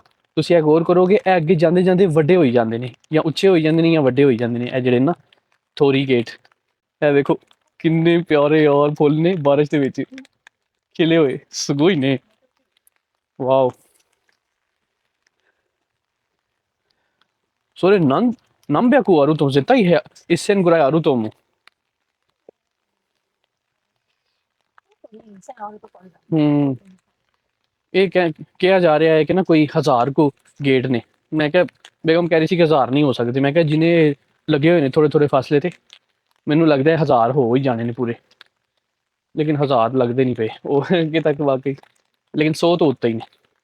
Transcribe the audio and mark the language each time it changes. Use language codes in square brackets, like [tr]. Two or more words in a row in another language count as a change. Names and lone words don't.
[pa] ਅੱਛਾ ਤੁਸੀਂ ਇਹ ਗੌਰ ਕਰੋਗੇ ਇਹ ਅੱਗੇ ਜਾਂਦੇ ਜਾਂਦੇ ਵੱਡੇ ਹੋਈ ਜਾਂਦੇ ਨੇ, ਜਾਂ ਉੱਚੇ ਹੋਈ ਜਾਂਦੇ ਨੇ, ਜਾਂ ਵੱਡੇ ਹੋਈ ਜਾਂਦੇ ਨੇ ਇਹ ਜਿਹੜੇ ਨਾ ਥੋਰੀ ਗੇਟ। ਇਹ ਦੇਖੋ ਕਿੰਨੇ ਪਿਆਰੇ ਯਾਰ ਫੁੱਲ ਨੇ ਬਾਰਿਸ਼ ਦੇ ਵਿੱਚ ਖਿਲੇ ਹੋਏ, ਸਗੋਈ ਨੇ। ਵਾਓ। Sorry, [ja] 何百あると絶対1000ぐらいあると思う。 [pa] ਹੂੰ ਇਹ ਕਿਹਾ ਜਾ ਰਿਹਾ ਹੈ ਕਿ ਨਾ ਕੋਈ 1000 ਕੋ ਗੇਟ ਨੇ। ਮੈਂ ਕਿਹਾ ਬੇਗਮ ਕਹਿ ਰਹੀ ਸੀ ਕਿ 1000 ਨਹੀਂ ਹੋ ਸਕਦੇ। ਮੈਂ ਕਿਹਾ ਜਿਨੇ ਲੱਗੇ ਹੋਏ ਨੇ ਥੋੜੇ ਥੋੜੇ ਫਾਸਲੇ ਤੇ, ਮੈਨੂੰ ਲੱਗਦਾ ਹੈ 1000 ਹੋ ਹੀ ਜਾਣੇ ਨੇ ਪੂਰੇ, ਲੇਕਿਨ 1000 ਲੱਗਦੇ ਨਹੀਂ ਪਏ ਉਹ ਅੱਗੇ ਤੱਕ ਵਾਕਈ, ਲੇਕਿਨ 100 ਤੋਂ ਉੱਤੇ ਹੀ ਨੇ।